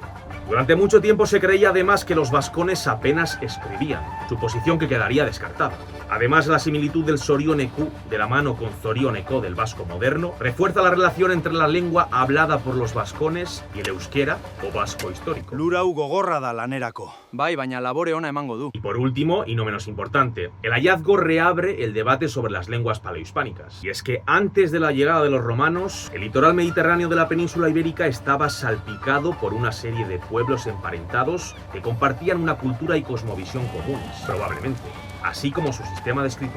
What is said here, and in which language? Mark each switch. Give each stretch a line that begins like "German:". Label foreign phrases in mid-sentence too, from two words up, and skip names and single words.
Spanish: Durante mucho tiempo se creía además que los vascones apenas escribían, suposición que quedaría descartada. Además, la similitud del Sorioneku de la mano con Zorioneko del vasco moderno refuerza la relación entre la lengua hablada por los vascones y el euskera o vasco histórico.
Basque: Lura gogorra da lanerako. Bai, baina labore ona emango du.
Spanish: Y por último, y no menos importante, importante, el hallazgo reabre el debate sobre las lenguas paleohispánicas. Y es que antes de la llegada de los romanos, el litoral mediterráneo de la península ibérica estaba salpicado por una serie de pueblos emparentados que compartían una cultura y cosmovisión comunes, probablemente, así como su sistema de escritura.